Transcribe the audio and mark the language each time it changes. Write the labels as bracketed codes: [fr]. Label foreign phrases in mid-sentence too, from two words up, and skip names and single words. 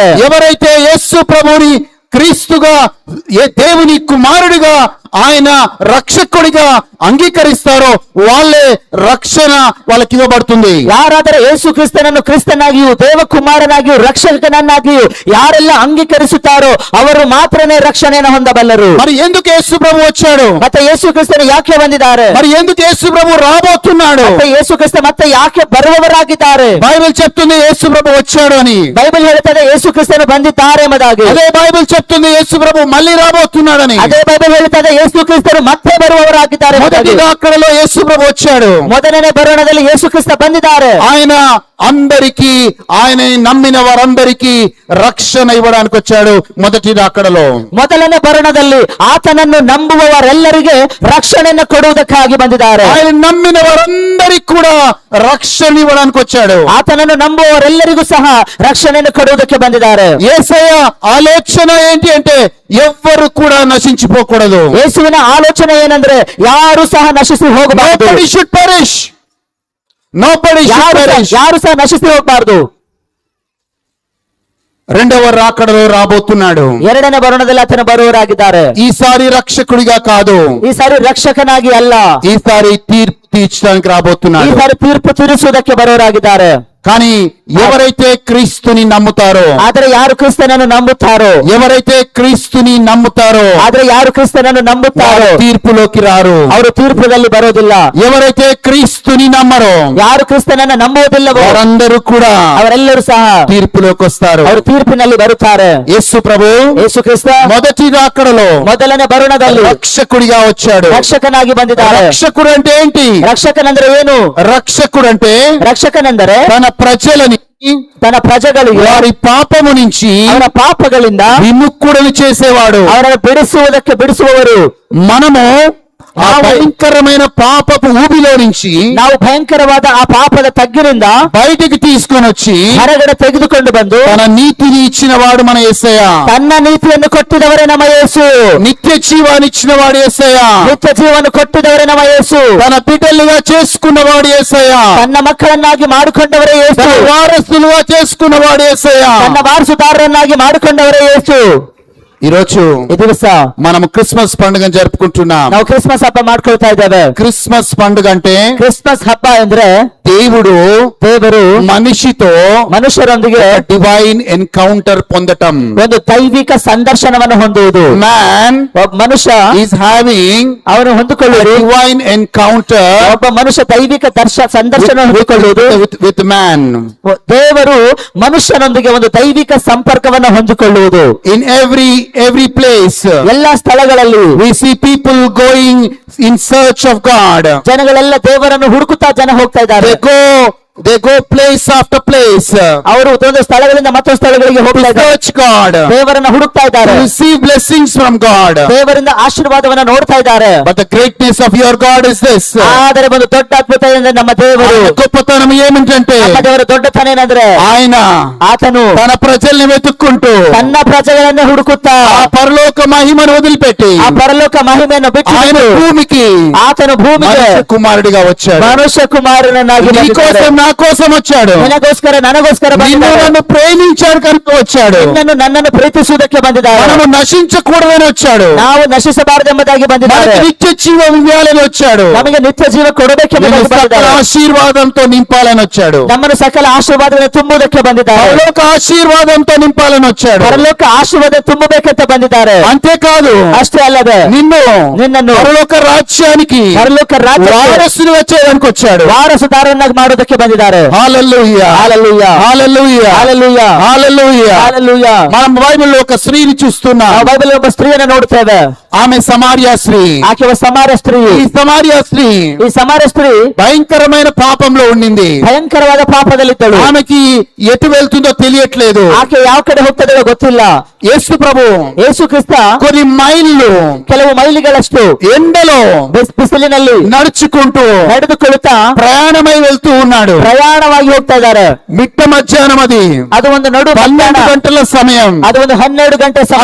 [te] ఎవరైతే యేసు ప్రభుని క్రీస్తుగా దేవుని కుమారుడిగా ఆయన రక్షకుడిగా అంగీకరిస్తారో వాళ్ళే రక్షణ వాళ్ళకి ఇవ్వబడుతుంది. [kn] ಯಾರಾದರೆ ಯೇಸು ಕ್ರಿಸ್ತನನ್ನು ಕ್ರಿಸ್ತನಾಗಿಯೂ ದೇವಕುಮಾರನಾಗಿಯೂ ರಕ್ಷಕನನ್ನಾಗಿಯೂ ಯಾರೆಲ್ಲ ಅಂಗೀಕರಿಸುತ್ತಾರೋ ಅವರು ಮಾತ್ರನೇ ರಕ್ಷಣೆಯನ್ನು ಹೊಂದಬಲ್ಲರು. [te] మరి ఎందుకు యేసు ప్రభు వచ్చాడు? [kn] ಮತ್ತೆ ಯೇಸು ಕ್ರಿಸ್ತನು ಯಾಕೆ ಬಂದಿದ್ದಾರೆ? [te] మరి ఎందుకు యేసు ప్రభు రాబోతున్నాడు? [kn] ಮತ್ತೆ ಯೇಸು ಕ್ರಿಸ್ತ ಮತ್ತೆ ಯಾಕೆ ಬರುವವರಾಗಿದ್ದಾರೆ? [te] బైబిల్ చెప్తుంది యేసు ప్రభు వచ్చాడు అని. [kn] ಬೈಬಲ್ ಹೇಳುತ್ತದೆ ಯೇಸು ಕ್ರಿಸ್ತನು ಬಂದಿದ್ದಾರೆ ಎಂಬುದಾಗಿ. [te] అదే బైబిల్ చెప్తుంది యేసు ప్రభు మళ్ళీ రాబోతున్నాడని. [kn] ಅದೇ ಬೈಬಲ್ ಹೇಳುತ್ತದೆ ಯೇಸು ಕ್ರಿಸ್ತರು ಮತ್ತೆ ಬರುವವರಾಗಿದ್ದಾರೆ [te] మొదటి [kn] ಎಂಬುದಾಗಿ. [te] రాకడలో యేసు ప్రభు వచ్చాడు. [kn] ಮೊದಲನೇ ಬರೋಣದಲ್ಲಿ ಯೇಸು ಕ್ರಿಸ್ತ ಬಂದಿದ್ದಾರೆ. [te] ఆయన అందరికీ, ఆయన నమ్మిన వారందరికీ రక్షణ ఇవ్వడానికి వచ్చాడు మొదటి రాకడలో. [kn] ಮೊದಲನೇ ಬರೋಣದಲ್ಲಿ ಆತನನ್ನು ನಂಬುವವರೆಲ್ಲರಿಗೆ ರಕ್ಷಣೆಯನ್ನು ಕೊಡುವುದಕ್ಕಾಗಿ ಬಂದಿದ್ದಾರೆ. [te] ఆయన నమ్మిన వారందరికీ కూడా రక్షణ ఇవ్వడానికి వచ్చాడు. [kn] ಆತನನ್ನು ನಂಬುವವರೆಲ್ಲರಿಗೂ ಸಹ ರಕ್ಷಣೆಯನ್ನು ಕೊಡುವುದಕ್ಕೆ ಬಂದಿದ್ದಾರೆ. [te] యేసయ్య ఆలోచన ఏంటి అంటే ఎవ్వరు కూడా నశించిపోకూడదు. [kn] ಯೇಸುವಿನ ಆಲೋಚನೆ ಏನಂದ್ರೆ ಯಾರು ಸಹ ನಶಿಸಿ ಹೋಗಬಾರದು. [en] Nobody should perish. Nobody should perish. [kn] ಯಾರು ಸಹ ನಶಿಸಿ ಹೋಗಬಾರದು. [te] రెండవ రాకడలో రాబోతున్నాడు. [kn] ಎರಡನೇ ಬರೋಣದಲ್ಲಿ ಆತನ ಬರುವವರಾಗಿದ್ದಾರೆ. [te] ఈసారి రక్షకుడిగా కాదు, [kn] ಈ ಸಾರಿ ರಕ್ಷಕನಾಗಿ ಅಲ್ಲ, [te] ఈసారి తీర్పు తీర్చడానికి [kn] ಈ [te] రాబోతున్నాడు. [kn] ಸಾರಿ ತೀರ್ಪು ತೀರಿಸುವುದಕ್ಕೆ ಬರುವವರಾಗಿದ್ದಾರೆ. [te] కానీ ఎవరైతే క్రీస్తుని నమ్ముతారో, [kn] ಆದರೆ ಯಾರು ಕ್ರಿಸ್ತನನ್ನು ನಂಬುತ್ತಾರೋ, [te] ఎవరైతే క్రీస్తుని నమ్ముతారో [kn] ಆದರೆ ಯಾರು ಕ್ರಿಸ್ತನನ್ನು ನಂಬುತ್ತಾರೋ [te] వారు తీర్పులోకి రారు. [kn] ಅವರು ತೀರ್ಪುದಲ್ಲಿ ಬರೋದಿಲ್ಲ. [te] ఎవరైతే క్రీస్తుని నమ్మరో [kn] ಯಾರು ಕ್ರಿಸ್ತನನ್ನು ನಂಬುವುದಿಲ್ಲವೋ [te] వారందరూ కూడా [kn] ಅವರೆಲ್ಲರೂ ಸಹ [te] తీర్పులోకి వస్తారు. [kn] ಅವರು ತೀರ್ಪಿನಲ್ಲಿ ಬರುತ್ತಾರೆ. [te] యేసు ప్రభు [kn] ಯೇಸು ಕ್ರಿಸ್ತ [te] మొదటి రాకడలో [kn] ಮೊದಲನೇ ಬರುಣದಲ್ಲಿ [te] రక్షకుడిగా వచ్చాడు. [kn] ರಕ್ಷಕನಾಗಿ ಬಂದಿದ್ದಾರೆ. [te] రక్షకుడు అంటే ఏంటి? [kn] ರಕ್ಷಕನಂದ್ರೆ ಏನು? [te] రక్షకుడు అంటే [kn] ರಕ್ಷಕನೆಂದರೆ [te] తన ప్రజలని [kn] ತನ್ನ ಪ್ರಜೆಗಳಿಗೆ [te] వారి పాపము నుంచి [kn] ಅವರ ಪಾಪಗಳಿಂದ [te] విముక్తులను చేసేవాడు. [kn] ಅವರನ್ನು ಬಿಡಿಸುವವರು. [te] మనము ఆ భయంకరమైన పాపపు ఊబిలో నుంచి [kn] ನಾವು ಭಯಂಕರವಾದ ಆ పాపದ తగ్గిನಿಂದ [te] బయటికి తీసుకొని వచ్చి [kn] ಹೊರಗಡೆ ತೆಗೆದುಕೊಂಡು ಬಂದು [te] తన నీతిని ఇచ్చిన వాడు మన యేసయ్య. [kn] ತನ್ನ ನೀತಿಯನ್ನು ಕೊಟ್ಟಿದವರೇ ನಮ್ಮ ಯೇಸು. [te] నిత్య జీవాన్ని ఇచ్చిన వాడు యేసయ్య. [kn] ನಿತ್ಯ ಜೀವನ ಕೊಟ್ಟಿದವರೇ ನಮ್ಮ ಯೇಸು. [te] తన బిడ్డలుగా చేసుకున్నవాడు యేసయ్య. [kn] ತನ್ನ ಮಕ್ಕಳನ್ನಾಗಿ ಮಾಡಿಕೊಂಡವರೇ ಯೇಸು. [te] తన వారసులుగా చేసుకున్నవాడు యేసయ్య. [kn] ತನ್ನ ವಾರಸುದಾರರನ್ನಾಗಿ ಮಾಡಿಕೊಂಡವರೇ ಯೇಸು. [te] ఈ రోజు [kn] ಈ ದಿವಸ [te] మనం క్రిస్మస్ పండుగను జరుపుకుంటున్నాం. [kn] ನಾವು ಕ್ರಿಸ್ಮಸ್ ಹಬ್ಬ ಮಾಡ್ಕೊಳ್ತಾ ಇದ್ದೇವೆ. [te] క్రిస్మస్ పండుగ అంటే [kn] ಕ್ರಿಸ್ಮಸ್ ಹಬ್ಬ ಅಂದ್ರೆ [te] దేవుడు మనిషితో [kn] ಮನುಷ್ಯರೊಂದಿಗೆ [en] divine encounter [te] పొందటం. [kn] ಒಂದು ದೈವಿಕ ಸಂದರ್ಶನವನ್ನು ಹೊಂದುವುದು. [en] మ్యాన్ [kn] ಒಬ್ಬ ಮನುಷ್ಯ [en] is having [kn] ಅವನು ಹೊಂದಿಕೊಳ್ಳುವುದು. [en] divine encounter [kn] ಒಬ್ಬ ಮನುಷ್ಯ ದೈವಿಕ ಸಂದರ್ಶನ ಹೊಂದಿಕೊಳ್ಳುವುದು. [en] with man. [kn] ದೇವರು ಮನುಷ್ಯನೊಂದಿಗೆ ಒಂದು ದೈವಿಕ ಸಂಪರ್ಕವನ್ನು ಹೊಂದಿಕೊಳ್ಳುವುದು. [en] in every place [kn] ಎಲ್ಲಾ ಸ್ಥಳಗಳಲ್ಲಿ [en] we see people going in search of God. [kn] ಜನಗಳೆಲ್ಲ ದೇವರನ್ನು ಹುಡುಕುತ್ತಾ ಜನ ಹೋಗ್ತಾ ಇದ್ದಾರೆ. [en] they go place after place. [kn] ಅವರು ಒಂದು ಸ್ಥಳಗಳಿಂದ ಮತ್ತೊಂದು ಸ್ಥಳಗಳಿಗೆ ಹೋಗ್ತಾ ಇದ್ದಾರೆ. [en] search God. [kn] ದೇವರನ್ನು ಹುಡುಕ್ತಾ ಇದ್ದಾರೆ. [en] to receive blessings from God. [kn] ದೇವರಿಂದ ಆಶೀರ್ವಾದವನ್ನು ನೋಡ್ತಾ ಇದ್ದಾರೆ. [en] but the greatness of your God is this. [kn] ಆದರೆ ಒಂದು ದೊಡ್ಡ ಅದ್ಭುತ ಏನಂದ್ರೆ ನಮ್ಮ ದೇವರು [te] గొప్పతనం ఏమిటంటే [kn] ನಮ್ಮ ದೇವರ ದೊಡ್ಡತನ ಏನಂದ್ರೆ ಆತನು [te] తన ప్రజల్ని వెతుక్కుంటూ [kn] ತನ್ನ ಪ್ರಜೆಗಳನ್ನೇ ಹುಡುಕುತ್ತಾ [te] ఆ పరలోక మహిమను వదిలిపెట్టి [kn] ಆ పరಲೋಕ ಮಹಿಮೆಯನ್ನು ಬಿಟ್ಟು [te] ఆయన భూమికి [kn] ಆತನು ಭೂಮಿಗೆ [te] మనుష్య కుమారుడిగా వచ్చాడు. [kn] ಮನುಷ್ಯ కుమారునನ್ನಾಗಿ [te] నీ కోసం నా కోసం వచ్చాడు. [kn] ನನಗೋಸ್ಕರ ನನಗೋಸ್ಕರ [te] నన్ను ప్రేమించాడు కనుక వచ్చాడు. [kn] ನನ್ನನ್ನು ಪ್ರೀತಿಸುವುದಕ್ಕೆ ಬಂದಿದ್ದಾರೆ. [te] మనము నశించకూడదని వచ్చాడు. [kn] ನಾವು ನಶಿಸಬಾರದೆಂಬುದಾಗಿ ಬಂದಿದ್ದಾರೆ. [te] మనకు నిత్య జీవం ఇవ్వాలని వచ్చాడు. [kn] ನಮಗೆ ನಿತ್ಯ ಜೀವ ಕೊಡೋದಕ್ಕೆ [te] సకల ఆశీర్వాదంతో నింపాలని వచ్చాడు. [kn] ನಮ್ಮನ್ನು ಸಕಲ ಆಶೀರ್ವಾದವನ್ನು ತುಂಬುವುದಕ್ಕೆ ಬಂದಿದ್ದಾರೆ. [te] పరలోక ఆశీర్వాదంతో నింపాలని వచ్చాడు. [kn] ಪರಲೋಕ ಆಶೀರ್ವಾದ ತುಂಬಬೇಕಂತ ಬಂದಿದ್ದಾರೆ. [te] అంతేకాదు [kn] ಅಷ್ಟೇ ಅಲ್ಲದೆ ನಿನ್ನನ್ನು [te] పరలోక రాజ్యానికి [kn] ಪರಲೋಕ ರಾಜ್ಯ [te] వారసునిగా చేయడానికి వచ్చాడు. [kn] ವಾರಸುದಾರನಾಗಿ ಮಾಡೋದಕ್ಕೆ ಬಂದಿದ್ದಾರೆ. [te] హల్లెలూయా హల్లెలూయా హల్లెలూయా హల్లెలూయా హల్లెలూయా హల్లెలూయా. మనం బైబిల్లో ఒక స్త్రీని చూస్తున్నాం. [kn] ನಾವು ಬೈಬಲ್ ಒಬ್ಬ ಸ್ತ್ರೀಯನ್ನು ನೋಡ್ತೇವೆ. [te] ఆమె సమార్య స్త్రీ. [kn] ಆಕೆ ಒಬ್ಬ ಸಮಾರ್ಯ ಸ್ತ್ರೀ. [te] ఈ సమార్య స్త్రీ భయంకరమైన పాపంలో ఉండింది. [kn] ಭಯಂಕರವಾದ ಪಾಪದಲ್ಲಿದ್ದಳು. [te] ఆమెకి ఎటు వెళ్తుందో తెలియట్లేదు. [kn] ಆಕೆ ಯಾವ ಕಡೆ ಹೋಗ್ತದೋ ಗೊತ್ತಿಲ್ಲ. [te] యేసు ప్రభు [kn] ಯೇಸು ಕ್ರಿಸ್ತ [te] కొన్ని మైళ్ళు [kn] ಕೆಲವು ಮೈಲಿಗಳಷ್ಟು [te] ఎండలో [kn] ಬಿಸಿಲಿನಲ್ಲಿ [te] నడుచుకుంటూ [kn] ನಡೆದುಕೊಳ್ಳುತ್ತಾ [te] ప్రయాణమై వెళ్తూ ఉన్నాడు. [kn] ಪ್ರಯಾಣವಾಗಿ ಹೋಗ್ತಾ ಇದ್ದಾರೆ. [te] మిట్ట మధ్యాహ్నం [kn] ಅದು ಒಂದು ನಡು [te] 12 గంటల సమయం. [kn] ಅದು ಒಂದು 12 ಗಂಟೆ [te] ఆ